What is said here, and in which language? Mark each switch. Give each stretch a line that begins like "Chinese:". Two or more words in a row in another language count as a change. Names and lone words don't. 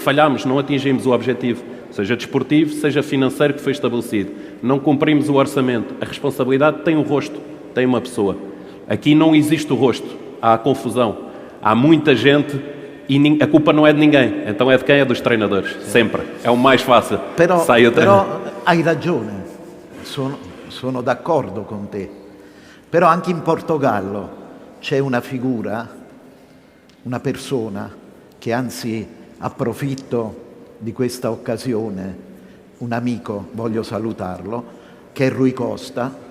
Portuguese: Falhámos, não atingimos o objetivo, seja desportivo, seja financeiro que foi estabelecido. Não cumprimos o orçamento. A responsabilidade tem um rosto, tem uma pessoa. Aqui não existe o rosto, há confusão. Há muita gente e a culpa não é de ninguém. Então é de quem? É dos treinadores, sempre. É o mais fácil.
Italian: Però hai ragione, sono d'accordo con te. Però anche in Portogallo c'è una figura, una persona che anzi approfitto di questa occasione, un amico, voglio salutarlo, che è Rui Costa,